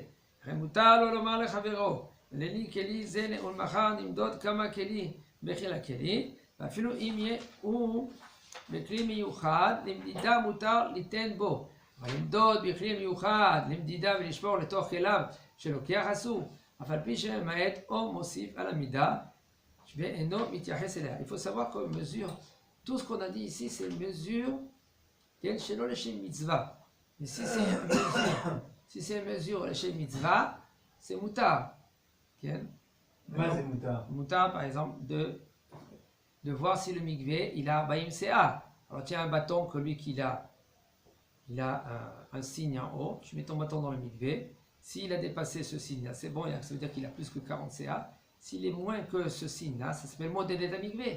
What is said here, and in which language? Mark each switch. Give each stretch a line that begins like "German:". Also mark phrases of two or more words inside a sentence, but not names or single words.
Hebrew: וכן מותר לו לומר לחברו, לי כלי זה ולמחר נמדוד כמה כלי בכיל הכלי, ואפילו אם הוא בכלי מיוחד, למדידה מותר ליתן בו. אבל למדוד בכלי מיוחד, למדידה ולשבור לתוך כליו שלוקח אסור, אף על פי שממעט או מוסיף על המידה, ואינו מתייחס אליה.
French: Il faut savoir qu'on mesure, tout ce qu'on a dit ici, c'est une mesure
Hebrew: שלא לשם מצווה.
French: Mais si c'est une mesure
Hebrew: לשם מצווה,
French: c'est מותר.
Hebrew: כן? מה זה מותר? מותר,
French: par exemple, de voir si le mikvé, il a 40 CA. Alors tiens un bâton que lui qu'il a, il a un signe en haut, tu mets ton bâton dans le mikvé, s'il a dépassé ce signe-là, c'est bon, ça veut dire qu'il a plus que 40 CA. S'il est moins que ce signe-là, ça s'appelle modèle d'un mikvé.